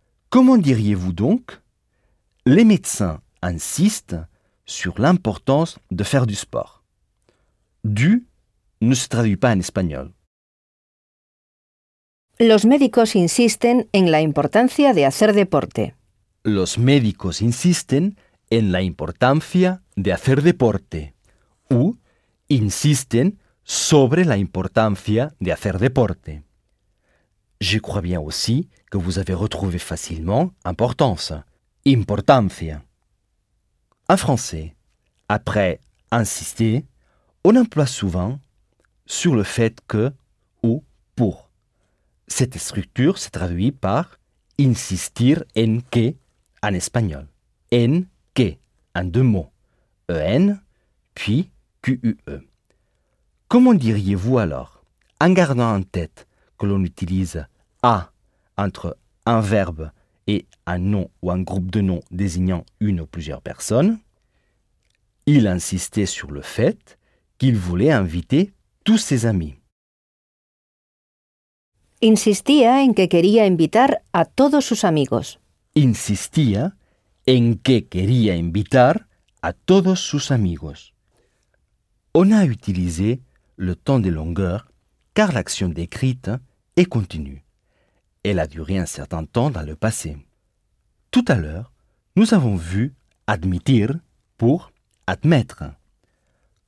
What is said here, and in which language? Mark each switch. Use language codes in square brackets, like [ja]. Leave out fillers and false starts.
[fr] Comment diriez-vous donc? Les médecins insistent sur l'importance de faire du sport. Du ne se traduit pas en espagnol. [es] Los médicos insisten en la importancia de hacer deporte. Los médicos insisten en la importancia de hacer deporte. O insisten sobre la importancia de hacer deporte. [fr] Je crois bien aussi que vous avez retrouvé facilement importance. Importancia. En français, après insister, on emploie souvent sur le fait que ou pour. Cette structure se traduit par insistir en que en espagnol. En que, en deux mots. En, puis Q-U-E. Comment diriez-vous alors, en gardant en tête que l'on utilise « a » entre un verbe et un nom ou un groupe de noms désignant une ou plusieurs personnes? Il insistait sur le fait qu'il voulait inviter tous ses amis. [es] Insistía en que quería invitar a todos sus amigos. Insistía en que quería invitar a todos sus amigos. [fr] On a utilisé le temps des longueurs car l'action décrite est continue. Elle a duré un certain temps dans le passé. Tout à l'heure, nous avons vu « admitir » pour « admettre ».